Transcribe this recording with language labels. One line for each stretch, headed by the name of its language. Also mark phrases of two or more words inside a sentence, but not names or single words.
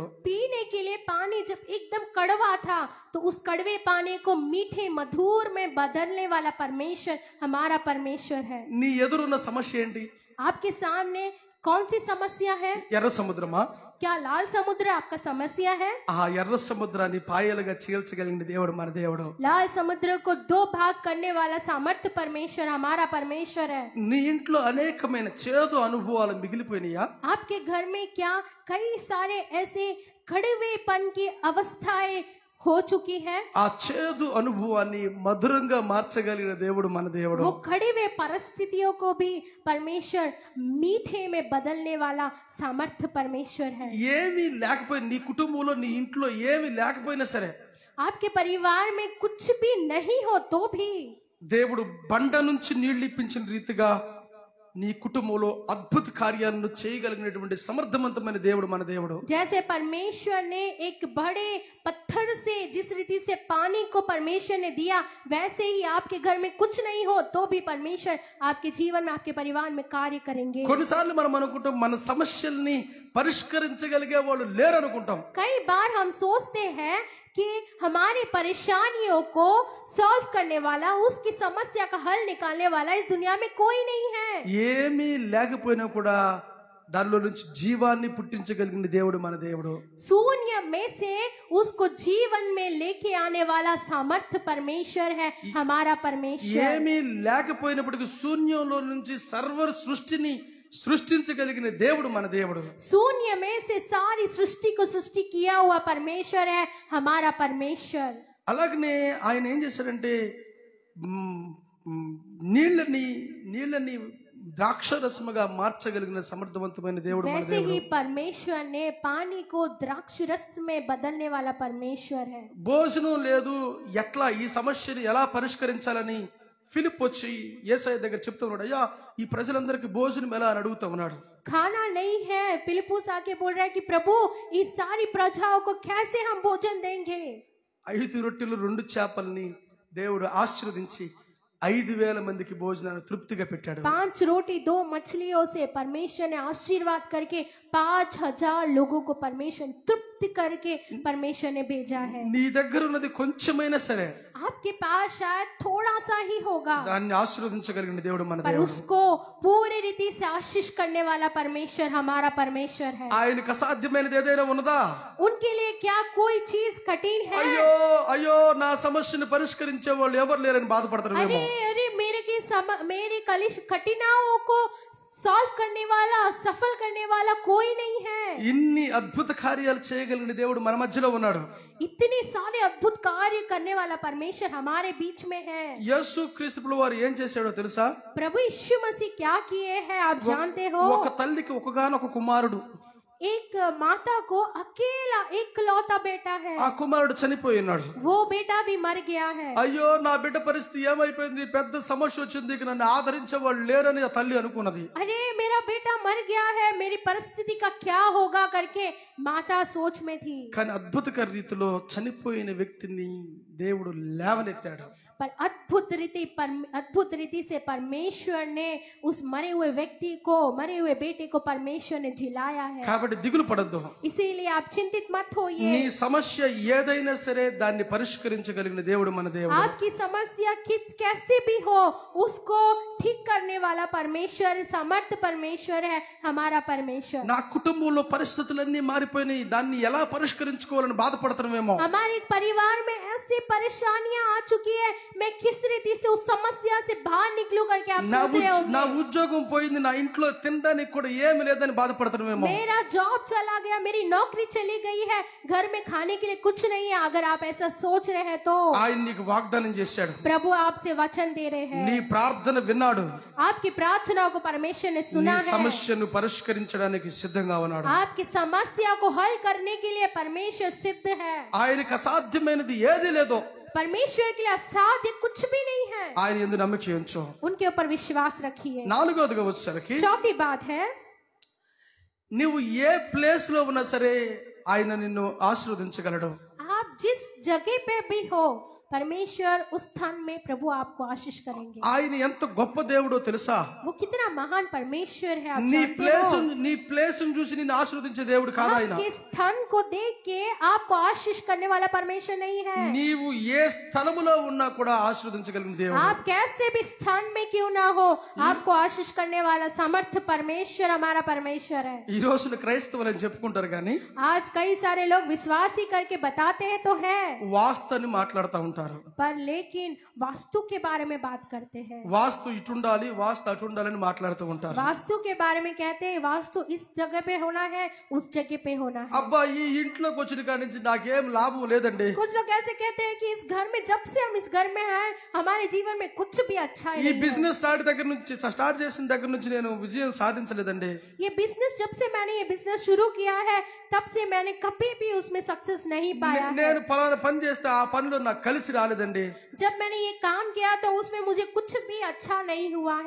Hindi: पीने के लिए पानी जब एकदम कड़वा था तो उस कड़वे पानी को मीठे मधुर में बदलने वाला परमेश्वर हमारा परमेश्वर है।
Telugu: నీ ఎదురున్న సమస్య ఏంటి?
Hindi: आपके सामने कौन सी समस्या है?
Telugu: ఎర్ర సముద్రమా?
Hindi: क्या लाल समुद्र आपका समस्या है?
Telugu: ఆ ఎర్ర సముద్రాన్ని పాయలుగా చీల్చగలిగిన దేవుడు మన దేవుడు.
Hindi: लाल समुद्र को 2 भाग करने वाला सामर्थ्य परमेश्वर हमारा परमेश्वर है।
Telugu: నీ ఇంట్లో అనేకమైన చేదు అనుభవాలు మిగిలిపోయినాయా?
Hindi: आपके घर में क्या कई सारे ऐसे कड़वेपन की अवस्थाएं हो चुकी है?
Telugu: ఆ చేదు అనుభవాన్ని మధురంగా మార్చగలిగిన దేవుడు మన దేవుడు.
Hindi: वो खड़ी हुए परिस्थितियों को भी परमेश्वर मीठे में बदलने वाला सामर्थ्य परमेश्वर है।
Telugu: ఏమీ లేకపోయినా నీ కుటుంబంలో నీ ఇంట్లో ఏమీ లేకపోయినా సరే
Hindi: आपके परिवार में कुछ भी नहीं हो तो भी
Telugu: దేవుడు బండ నుంచి నీళ్లు ఇప్పించిన రీతిగా నీ కుటుంబంలో అద్భుత కార్యాలను చేయగలిగినటువంటి సమర్థవంతమైన దేవుడు మన దేవుడు.
Hindi: जैसे परमेश्वर ने एक बड़े पत्थर से जिस रीति से पानी को परमेश्वर ने दिया, वैसे ही आपके घर में कुछ नहीं हो तो भी परमेश्वर आपके जीवन में, आपके परिवार में कार्य करेंगे.
Telugu: కొన్నిసార్లు మనం అనుకుంటాం మన సమస్యల్ని పరిష్కరించగలిగే వాళ్ళు లేరు అనుకుంటాం.
Hindi: कई बार हम सोचते हैं कि हमारी परेशानियों को सॉल्व करने वाला, उसकी समस्या का हल निकालने वाला इस दुनिया में कोई नहीं है.
Telugu: ఏమీ లేకపోయినా కూడా దానిలో నుంచి జీవాన్ని పుట్టించగలిగిన దేవుడు మన దేవుడు.
Hindi: शून्य में से उसको जीवन में लेके आने वाला सामर्थ परमेश्वर है हमारा परमेश्वर.
Telugu: ఏమీ లేకపోయినప్పటికీ శూన్యంలో నుంచి సర్వ సృష్టిని సృష్టించగలిగిన దేవుడు మన దేవుడు.
Hindi: शून्य में से सारी सृष्टि को सृष्टि किया हुआ परमेश्वर है हमारा परमेश्वर.
Telugu: అలాగనే ఆయన ఏం చేశారంటే నీళ్ళని ద్రాక్షరసముగా మార్చగలిగిన సమర్థవంతమైన దేవుడు మన
Hindi: वैसे
Telugu: దేవుడు.
Hindi: ही परमेश्वर ने पानी को द्राक्ष रस में बदलने वाला परमेश्वर है.
Telugu: భోజనం లేదు, ఎట్లా ఈ సమస్యని ఎలా పరిష్కరించాలని ఫిలిప్ వచ్చి యేసయ్య దగ్గర చెప్తున్నాడు. అయ్యా ఈ ప్రజలందరికీ భోజనం ఎలా అని అడుగుతా ఉన్నాడు.
Hindi: खाना नहीं है, फिलिप्पुस आके बोल रहा है कि प्रभु इस सारी प्रजाओं को कैसे हम भोजन देंगे.
Telugu: 5 రొట్టెలు 2 చేపల్ని దేవుడు ఆశీర్వదించి 5,000 మందికి భోజనాన్ని తృప్తిగా పెట్టాడు.
Hindi: 5 रोटी 2 मछलियों से परमेश्वर ने आशीर्वाद करके 5,000 लोगों को परमेश्वर ने तृप्ति करके परमेश्वर ने भेजा है.
Telugu: నీ దగ్గర ఉన్నది కొంచెమైనా సరే
Hindi: आपके पास शायद थोड़ा सा ही होगा,
Telugu: దాన్ని ఆశీర్వదించగలిగిన దేవుడు మన
Hindi: पर
Telugu: దేవుడు.
Hindi: उसको पूरी रीति से आशीष करने वाला परमेश्वर हमारा परमेश्वर है.
Telugu: ఆయనకు అసాధ్యమైనది ఏదైనా ఉన్నదా?
Hindi: उनके लिए क्या कोई चीज कठिन है?
Telugu: అయ్యో అయ్యో నా సమస్యను పరిష్కరించే వాళ్ళు ఎవరు లేరని బాధపడతారేమో.
Hindi: अरे अरे मेरी कठिनाइयों को सॉल्व करने वाला, सफल करने वाला कोई नहीं है.
Telugu: ఇన్ని అద్భుత కార్యాలు చేయగలిగిన దేవుడు మన మధ్యలో ఉన్నాడు.
Hindi: इतने सारे अद्भुत कार्य करने वाला परमेश्वर हमारे बीच में है.
Telugu: యేసు క్రీస్తు వారు ఏం చేశాడో తెలుసా?
Hindi: प्रभु यीशु मसीह क्या किए हैं आप जानते हो?
Telugu: ఒక తల్లికి ఒకగానొక కుమారుడు,
Hindi: एक माता को अकेला एकलौता बेटा है,
Telugu: ఆ కుమారుడు చనిపోయి ఉన్నాడు.
Hindi: वो बेटा भी मर गया है.
Telugu: అయ్యో నా బిడ్డ పరిస్థితి ఏమైపోయింది, పెద్ద సమస్య వచ్చింది, ఇక నన్ను ఆదరించే వాళ్ళు లేరని ఆ తల్లి అనుకున్నది.
Hindi: अरे मेरा बेटा मर गया है, मेरी परिस्थिति का क्या होगा करके माता सोच में थी.
Telugu: కానీ అద్భుతకర రీతిలో చనిపోయిన వ్యక్తిని దేవుడు లేవనెత్తాడు.
Hindi: पर अद्भुत रीति से परमेश्वर ने उस मरे हुए व्यक्ति को, मरे हुए बेटे को परमेश्वर ने जिलाया है.
Telugu: కాబట్టి దిగులు పడొద్దు.
Hindi: इसीलिए आप चिंतित मत होइए.
Telugu: నీ సమస్య ఏదైనా సరే దాన్ని పరిష్కరించగలిగిన దేవుడు మన దేవుడు.
Hindi: आपकी समस्या कैसी भी हो उसको ठीक करने वाला परमेश्वर, समर्थ परमेश्वर है हमारा परमेश्वर.
Telugu: నా కుటుంబంలో పరిస్థితులన్నీ మారిపోయినాయి, దాన్ని ఎలా పరిష్కరించుకోవాలని బాధపడుతున్నామేమో.
Hindi: हमारे परिवार में ऐसी परेशानियां आ चुकी है, मैं किस रीति से उस समस्या से बाहर निकलूं करके आप सोच रहे
Telugu: నా
Hindi: होंगे.
Telugu: ఉద్యోగం పోయింది, నా ఇంట్లో తినడానికి కూడా ఏమి లేదని బాధపడుతున్నామేమో.
Hindi: मेरा जॉब चला गया, मेरी नौकरी चली गई है, घर में खाने के लिए कुछ नहीं है. अगर आप ऐसा सोच रहे हैं तो
Telugu: ఆయన నీకు వాగ్దానం చేశాడు.
Hindi: प्रभु आपसे वचन दे रहे
Telugu: నీ
Hindi: हैं.
Telugu: ప్రార్థన విన్నాడు.
Hindi: आपकी प्रार्थनाओं को परमेश्वर ने
Telugu: నీ
Hindi: सुना है.
Telugu: సమస్యను పరిష్కరించడానికి సిద్ధంగా ఉన్నాడు.
Hindi: आपकी समस्या को हल करने के लिए परमेश्वर सिद्ध है.
Telugu: ఆయనకు అసాధ్యమైనది ఏది లేదో
Hindi: परमेश्वर के लिए असाध्य कुछ भी नहीं है.
Telugu: ఆయన యందు నమ్మకం ఉంచు.
Hindi: उनके ऊपर विश्वास रखिए.
Telugu: 4వదిగా వచ్చేసరికి
Hindi: चौथी बात है,
Telugu: నువ్వు ఏ ప్లేస్ లో ఉన్నా సరే ఆయన నిన్ను ఆశీర్వదించగలడు.
Hindi: आप जिस जगह पे भी हो परमेश्वर उस स्थान में प्रभु आपको आशीष करेंगे.
Telugu: ఆయన ఎంత గొప్ప దేవుడో తెలుసా?
Hindi: वो कितना महान परमेश्वर है आप
Telugu: నీ
Hindi: जानते हो.
Telugu: ప్లేస్ చూసి నిన్ను ఆశీర్వదించే దేవుడు కాదు ఆయన.
Hindi: आपके स्थान को देख के आपको आशीष करने वाला परमेश्वर नहीं है.
Telugu: నీవు ఏ స్థలములో ఉన్నా కూడా ఆశీర్వదించగలిగిన దేవుడు.
Hindi: आप कैसे भी स्थान में क्यों ना हो, आपको आशीष करने वाला समर्थ परमेश्वर हमारा परमेश्वर है.
Telugu: ఈ రోజున క్రైస్తవులు అని చెప్పుకుంటారు కానీ
Hindi: आज कई सारे लोग विश्वासी करके बताते हैं तो है,
Telugu: వాస్తుని మాట్లాడుతూ ఉంటారు.
Hindi: पर लेकिन वास्तु के बारे में बात करते हैं.
Telugu: వాస్తు ఇటుండాలి, వాస్తు అటుండాలని మాట్లాడుతూ ఉంటారు.
Hindi: वास्तु के बारे में कहते हैं वास्तु इस जगह पे होना है, उस जगह पे होना है.
Telugu: అబ్బా ఈ ఈ ఇంట్లోకి వచ్చిన కాడి నుంచి నాకేం లాభం లేదండి.
Hindi: कुछ लोग ऐसे कहते हैं कि इस घर में जब से हम इस घर में हैं हमारे जीवन में कुछ भी अच्छा ही
Telugu: ఈ
Hindi: नहीं है।
English: business start
Telugu: చేసిన దగ్గర నుంచి నేను విజయం సాధించలేదండి.
Hindi: ये बिजनेस जब से मैंने ये बिजनेस शुरू किया है तब से मैंने कभी भी उसमें सक्सेस नहीं पाया है।
Telugu: నేను పలానా పని చేస్తే ఆ పనిలో నాకు కలిసి రాలేదండి.
Hindi: जब मैंने ये काम किया तो उसमें मुझे कुछ भी अच्छा नहीं हुआ है।